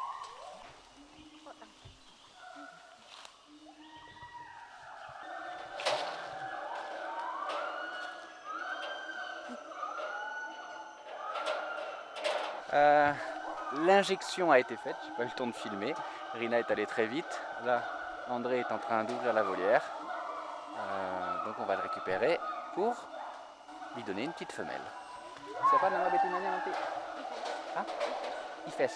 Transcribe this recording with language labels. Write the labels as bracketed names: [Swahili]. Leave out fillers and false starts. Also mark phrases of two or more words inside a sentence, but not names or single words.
[French] L'injection a été faite, j'ai pas eu le temps de filmer. Rina est allée très vite. Là, André est en train d'ouvrir la volière. Donc on va le récupérer pour lui donner une petite femelle. C'est pas [Indonesian] nama betinanya nanti? [French] Hein? Ifes.